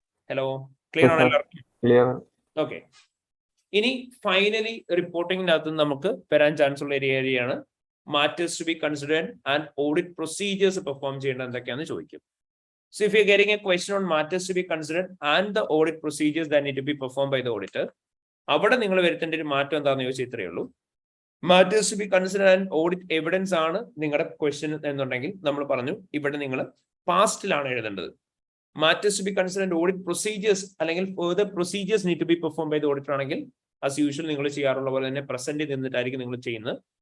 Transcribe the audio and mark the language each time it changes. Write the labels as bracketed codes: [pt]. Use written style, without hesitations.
[ml] Hello, clear ആണ് എല്ലാവർക്കും? Okay, ഇനി ഫൈനലി റിപ്പോർട്ടിങ്ങിനകത്ത് നമുക്ക് വരാൻ ചാൻസ് ഉള്ള ഒരു ഏരിയയാണ് matters to be considered and audit procedures perform ചെയ്യേണ്ടത് എന്തൊക്കെയാണെന്ന് ചോദിക്കും. [en] So if you're getting a question on matters to be considered and the audit procedures that need to be performed by the auditor, [ml] അവിടെ നിങ്ങൾ വരുത്തേണ്ട ഒരു മാറ്റം എന്താണെന്ന് ചോദിച്ചാൽ ഇത്രയേ ഉള്ളൂ. Matters to B consider and audit evidence ആണ് നിങ്ങളുടെ ക്വസ്റ്റ്യൻ എന്നുണ്ടെങ്കിൽ നമ്മൾ പറഞ്ഞു ഇവിടെ നിങ്ങൾ പാസ്റ്റിലാണ് എഴുതേണ്ടത്. Matters to B consider and audit procedures അല്ലെങ്കിൽ further procedures need to B perform by the auditor ആണെങ്കിൽ ആസ് യൂഷ്വൽ നിങ്ങൾ ചെയ്യാറുള്ള പോലെ തന്നെ പ്രസന്റ് നിന്നിട്ടായിരിക്കും നിങ്ങൾ ചെയ്യുന്നത്.